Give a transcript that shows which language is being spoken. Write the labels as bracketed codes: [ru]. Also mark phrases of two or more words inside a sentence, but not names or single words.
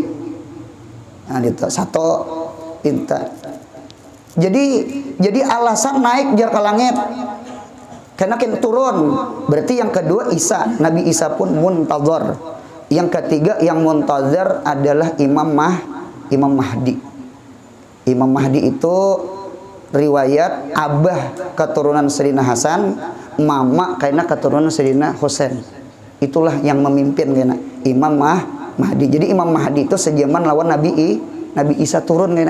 [id] Nah, itu satu pinta. [bjn] Jadi alasan naik jar ke langit. [id] Karena kan turun. Berarti yang kedua Isa, Nabi Isa pun muntazar. Yang ketiga yang muntazar adalah Imam Mahdi. Imam Mahdi itu riwayat abah keturunan Sayyidina Hasan, mama karena keturunan Sayyidina Husain. [bjn] Itulah yang memimpin kena Imam Mahdi. Jadi Imam Mahdi itu sejaman lawan Nabi Isa turun kena.